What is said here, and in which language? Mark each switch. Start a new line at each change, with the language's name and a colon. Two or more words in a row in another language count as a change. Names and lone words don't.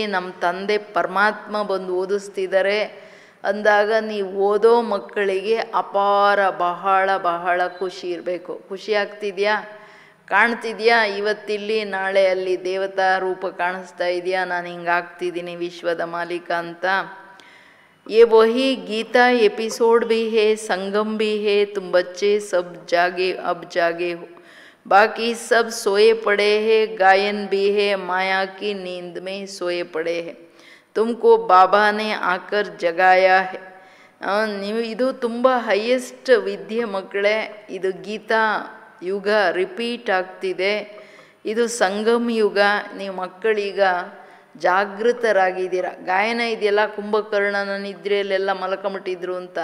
Kannada: ನಮ್ಮ ತಂದೆ ಪರಮಾತ್ಮ ಬಂದು ಓದಿಸ್ತಿದ್ದಾರೆ ಅಂದಾಗ ನೀವು ಓದೋ ಮಕ್ಕಳಿಗೆ ಅಪಾರ ಬಹಳ ಬಹಳ ಖುಷಿ ಇರಬೇಕು. ಖುಷಿ ಆಗ್ತಿದೆಯಾ? ಕಾಣ್ತಿದೆಯಾ? ಇವತ್ತಿಲ್ಲಿ ನಾಳೆ ಅಲ್ಲಿ ದೇವತಾ ರೂಪ ಕಾಣಿಸ್ತಾ ಇದೆಯಾ? ನಾನು ಹಿಂಗಾಗ್ತಿದ್ದೀನಿ ವಿಶ್ವದ ಮಾಲೀಕ ಅಂತ.
Hindi: ये वही गीता एपिसोड भी है, संगम भी है। तुम बच्चे सब जागे, अब जागे हो, बाकी सब सोए पड़े हैं। गायन भी है, माया की नींद में सोए पड़े हैं। तुमको बाबा ने आकर जगाया है.
Kannada: ನೀವು ಇದು ತುಂಬ ಹೈಯೆಸ್ಟ್ ವಿದ್ಯೆ ಮಕ್ಕಳೇ. ಇದು ಗೀತಾ ಯುಗ ರಿಪೀಟ್ ಆಗ್ತಿದೆ. ಇದು ಸಂಗಮ ಯುಗ. ನೀವು ಮಕ್ಕಳೀಗ ಜಾಗೃತರಾಗಿದ್ದೀರ. ಗಾಯನ ಇದೆಯಲ್ಲ, ಕುಂಭಕರ್ಣನ ನಿದ್ರೆಯಲ್ಲೆಲ್ಲ ಮಲ್ಕೊಂಬಿಟ್ಟಿದ್ರು ಅಂತ.